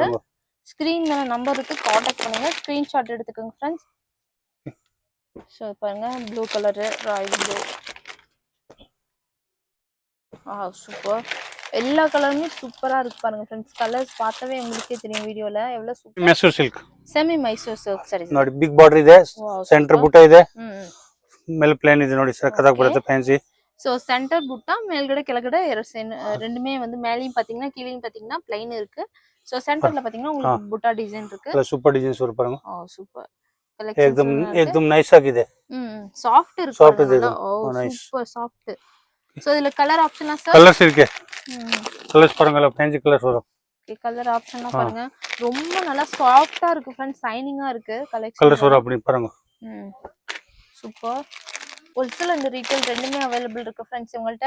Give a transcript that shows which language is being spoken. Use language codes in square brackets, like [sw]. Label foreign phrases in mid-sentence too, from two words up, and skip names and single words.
[en] screen mela number [ta] இருக்கு, காண்டாக்ட் பண்ணுங்க. ஸ்கிரீன்ஷாட் எடுத்துக்கோங்க ஃப்ரெண்ட்ஸ். ஸோ பாருங்க [en] blue colour, royal blue. [ta] சூப்பர். எல்லா கலருமே சூப்பரா இருக்கு பாருங்க ஃப்ரெண்ட்ஸ். கலர்ஸ் பார்த்தாவே உங்களுக்கே தெரியும் வீடியோல எவ்வளவு சூப்பர். மைசூர் சில்க். [kn] ಸೆಮಿ ಮೈಸೂರು ಸಿಲ್ಕ್ ಸರಿ ನೋಡಿ [en] big border [kn] ಇದೆ, ಸೆಂಟರ್ ಬುಟ್ಟ ಇದೆ, ಮೇಲೆ ಪ್ಲೇನ್ ಇದೆ ನೋಡಿ ಸಕ್ಕತ್ತಾಗಿ ಬರುತ್ತೆ ಫ್ಯಾನ್ಸಿ. [ta] சோ சென்டர் புட்டா [kn] ಮೇಲ್ಗಡೆ ಕೆಳಗಡೆ [ta] ரெண்டுமே வந்து மேலயும் பாத்தீங்கன்னா கீழயும் பாத்தீங்கன்னா ப்ளைன் இருக்கு. சோ சென்டர்ல பாத்தீங்கன்னா உங்களுக்கு புட்டா டிசைன் இருக்கு. [en] super designs [ta] வரும் பாருங்க. சூப்பர். [hi] एकदम एकदम [kn] ನೈಸ್ ಆಗಿದೆ. [ta] ಸಾಫ್ಟ್ ಇருக்கு. [kn] ಸಾಫ್ಟ್ ಇದೆ. [en] super soft. [ta] சோ இதுல கலர் ஆப்ஷன்லாம் சார்? கலர்ஸ் இருக்கு. கலர்ஸ் பாருங்க [en] fancy colours [ta] வரும். ஓகே கலர் ஆப்ஷன்லாம் பாருங்க. ரொம்ப நல்லா சாஃப்ட்டா இருக்கு ஃப்ரெண்ட்ஸ். ஷைனிங்கா இருக்கு கலெக்ஷன். கலர்ஸ் வரும் அப்படி பாருங்க. சூப்பர். [en] wholesale and retail [ta] ரெண்டுமே அவைலபிள் இருக்கு ஃப்ரெண்ட்ஸ் உங்கள்ட்ட.